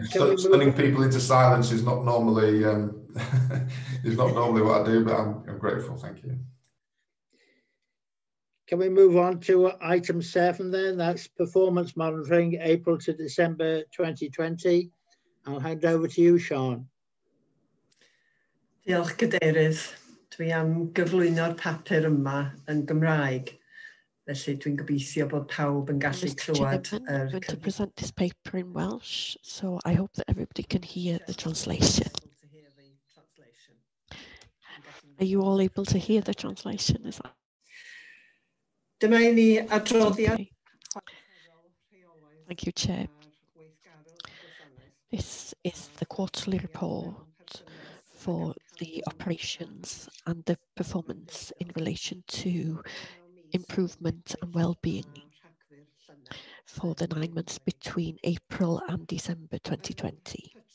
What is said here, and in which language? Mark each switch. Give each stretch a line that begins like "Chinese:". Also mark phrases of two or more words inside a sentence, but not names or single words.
English: stunning people into silence is not normally what I do, but I'm grateful. Thank you. Can we move on to item 7 then? That's performance monitoring, April to December 2020. I'll hand over to you, Sian.
Welsh: Diolch, Cadeirydd. Dwi am gyflwyno'r papur yma yn Gymraeg. Felly dwi'n gobeithio bod pawb yn gallu clywed.
English: I'm going to present this paper in Welsh, so I hope that everybody can hear the translation. Are you all able to hear the translation? Is that?
Welsh: Dyma I ni adroddiad.
English: Thank you, Chair. This is the quarterly report for the operations and the performance in relation to improvement and well-being for the 9 months between April and December 2020.